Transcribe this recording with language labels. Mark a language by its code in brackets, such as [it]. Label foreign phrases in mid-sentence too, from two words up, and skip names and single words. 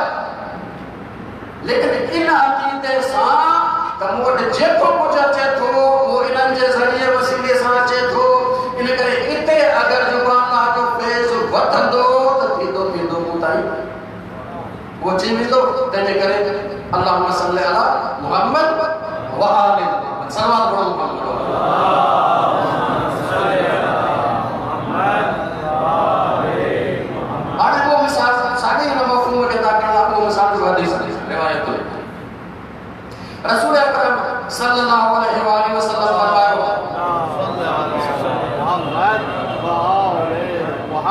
[sd] लेकिन इन अक़ीदे सां त मूं वटि जेको कुझु अचे थो उहो इन्हनि जे ज़रिए वसीले सां अचे थो। इन करे इते अगरि जेको अल्लाह जो फैज़ वधंदो त थींदो थींदो मूं ताईं पहुची वेंदो। तंहिंजे करे [ar] اللهم صل على محمد وآل محمد. [sd] सलवात पढ़ो मुहम्मद। हाणे को मिसाल साॻे हिन मफ़हूम खे था करणु को मिसाल जो हदीस रिवायत रसूल अकरम [ar] صلى الله عليه وسلم [sd] फरमायो